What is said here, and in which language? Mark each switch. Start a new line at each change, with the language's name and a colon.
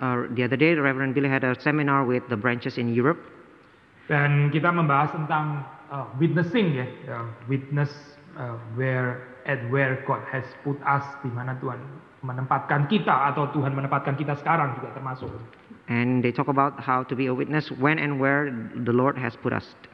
English: The other day, Reverend Billy had a seminar with the branches in Europe.
Indonesian: Dan kita membahas tentang witnessing ya,
English: witness where God has put us,
Indonesian: di mana Tuhan menempatkan kita atau Tuhan menempatkan kita sekarang juga termasuk.
English: And they talk about how to be a witness when and where the Lord has put us.